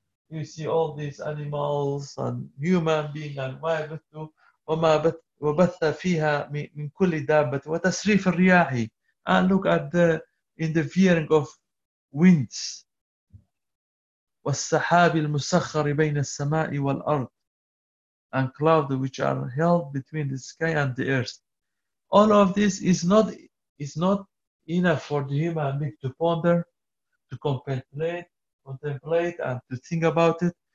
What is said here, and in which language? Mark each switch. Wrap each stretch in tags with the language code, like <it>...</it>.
<en>You see all these animals and human beings and</en> <ar>ما يبثوا وما وبث فيها من كل دابة وتصريف الرياح.</ar> <en>And look at the in the veering of winds.</en> <ar>والسحاب المسخر بين السماء والأرض.</ar> <en>And clouds which are held between the sky and the earth. All of this is not enough for the human being to ponder, to contemplate and to think about it.</en>